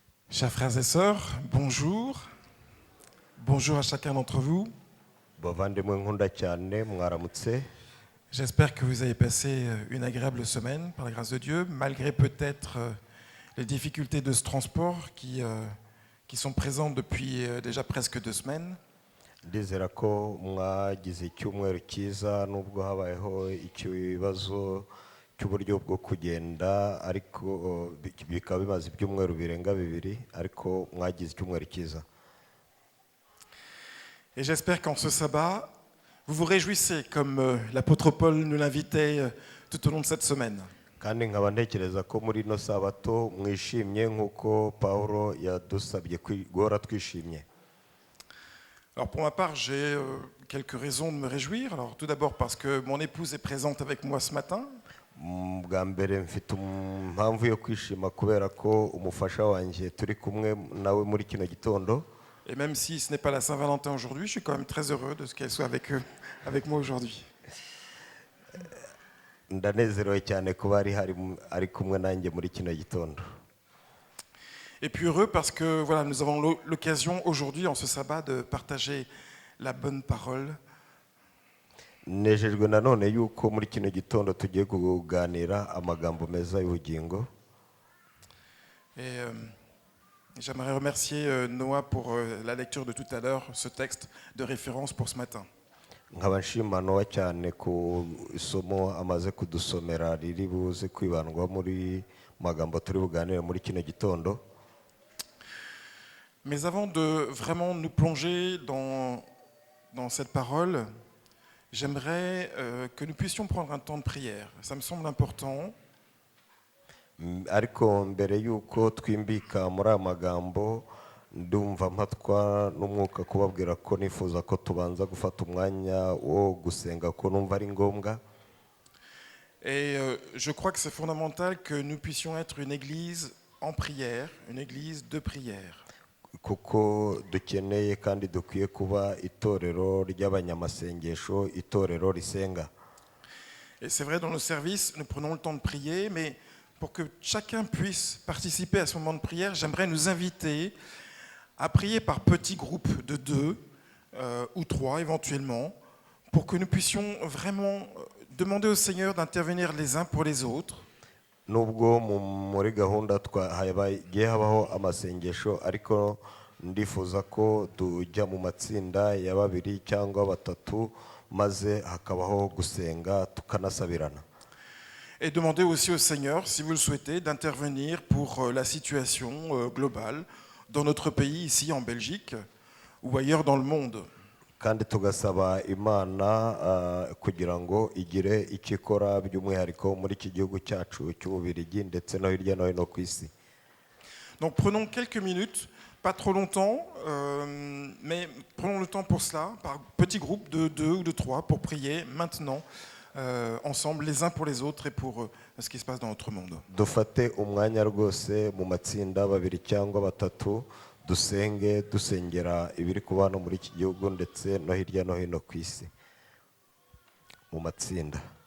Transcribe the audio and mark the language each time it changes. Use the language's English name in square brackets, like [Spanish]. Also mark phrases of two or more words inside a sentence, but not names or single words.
[French] Chers frères et sœurs, bonjour. Bonjour à chacun d'entre vous. [Kinyarwanda] bavandimwe nkunda cyane mwaramutse. [French] J'espère que vous avez passé une agréable semaine par la grâce de Dieu, malgré peut-être les difficultés de ce transport qui sont présentes depuis déjà presque 2 semaines. [Kinyarwanda] Ndizera ko mwagize icyumweru cyiza nubwo habayeho ikibazo cy'uburyo bwo kugenda, ariko bikaba bimaze ibyumweru birenga bibiri, ariko mwagize icyumweru cyiza. [French] Et j'espère qu'en ce sabbat, vous vous réjouissez comme l'apôtre Paul nous l'invitait tout au long de cette semaine. [Kinyarwanda] Kandi nkaba ntekereza ko muri ino sabato mwishimye nk'uko Pawulo yadusabye guhora twishimye. [French] Alors pour ma part, j'ai quelques raisons de me réjouir. Alors tout d'abord parce que mon épouse est présente avec moi ce matin. [Kinyarwanda] Bwa mbere mfite impamvu yo kwishima kubera ko umufasha wanjye turi kumwe nawe muri kino gitondo. [French] Et même si ce n'est pas la Saint-Valentin aujourd'hui, je suis quand même très heureux de ce qu'elle soit avec moi aujourd'hui. [Kinyarwanda] Ndanezerewe cyane kuba ari kumwe nanjye muri kino gitondo. [French] Et puis heureux parce que voilà, nous avons l'occasion aujourd'hui, en ce sabbat, de partager la bonne parole. [Kinyarwanda] Nejejwe nanone yuko muri kino gitondo tugiye kuganira amagambo meza y'ubugingo. [French] Et j'aimerais remercier Noah pour la lecture de tout à l'heure, ce texte de référence pour ce matin. [Kinyarwanda] Nkaba nshima Nowa cyane ku isomo amaze kudusomera riri buze kwibandwa muri magambo turi buganire muri kino gitondo. [French] Mais avant de vraiment nous plonger dans cette parole, j'aimerais que nous puissions prendre un temps de prière. Ça me semble important. [Kinyarwanda] Ariko mbere yuko twimbika muri aya magambo, ndumva mpatwa n'umwuka kubabwira ko nifuza ko tubanza gufata umwanya wo gusenga ko numva ari ngombwa. [French] Et je crois que c'est fondamental que nous puissions être une église en prière, une église de prière. [Kinyarwanda] Kuko dukeneye kandi dukwiye kuba itorero ry'abanyamasengesho, itorero risenga. [French] Et c'est vrai, dans nos services, nous prenons le temps de prier, mais pour que chacun puisse participer à ce moment de prière, j'aimerais nous inviter à prier par petits groupes de 2 ou 3 éventuellement, pour que nous puissions vraiment demander au Seigneur d'intervenir les uns pour les autres. [Kinyarwanda] Nubwo muri gahunda hagiye habaho amasengesho, ariko ndifuza ko tujya mu matsinda ya 2 cyangwa 3 maze hakabaho gusenga tukanasabirana. [French] Et demander aussi au Seigneur, si vous le souhaitez, d'intervenir pour la situation globale dans notre pays, ici en Belgique, ou ailleurs dans le monde. [Kinyarwanda] Kandi tugasaba Imana kugira ngo igire icyo ikora by'umwihariko muri iki gihugu cyacu cy'Ububiligi ndetse no hirya no hino ku isi. [French] Donc prenons quelques minutes, pas trop longtemps, mais prenons le temps pour cela, par petits groupes de 2 ou de 3, pour prier maintenant, ensemble, les uns pour les autres et pour ce qui se passe dans notre monde. [Kinyarwanda] Dufate umwanya rwose mu matsinda 2 cyangwa 3, dusenge dusengera ibiri kuba no muri iki gihugu ndetse no hirya no hino ku isi mu matsinda.